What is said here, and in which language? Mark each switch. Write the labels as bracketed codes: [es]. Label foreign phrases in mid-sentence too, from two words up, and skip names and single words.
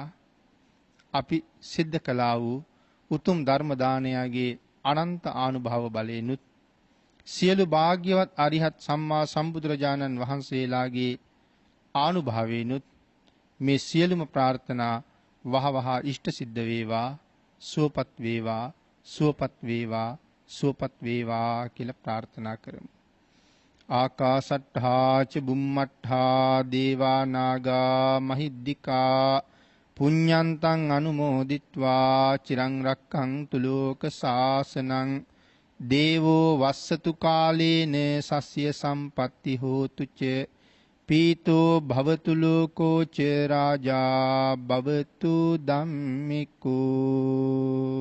[si] අපි සිද්ධ කළා වූ උතුම් ධර්ම දානයාගේ අනන්ත ආනුභාව බලයෙන්ුත් සියලු භාග්‍යවත් අරිහත් සම්මා සම්බුදුරජාණන් වහන්සේලාගේ ආනුභාවයෙන්ුත් මේ සියලුම ප්‍රාර්ථනා වහවහ ඉෂ්ට සිද්ධ වේවා. සුවපත් වේවා. සුවපත් වේවා. සුවපත් වේවා කියලා ප්‍රාර්ථනා කරමු. [pi] ආකාසට්ඨා ච බුම්මට්ඨා දේවා නාග මහිද්దికා පුඤ්ඤන්තං අනුමෝදිත්වා චිරං රක්ඛන්තු ලෝක සාසනං. දේවෝ වස්සතු කාලේන සස්ය සම්පatti හෝතු ච පීතෝ භවතු ලෝකෝ ච රාජා භවතු ධම්මිකෝ.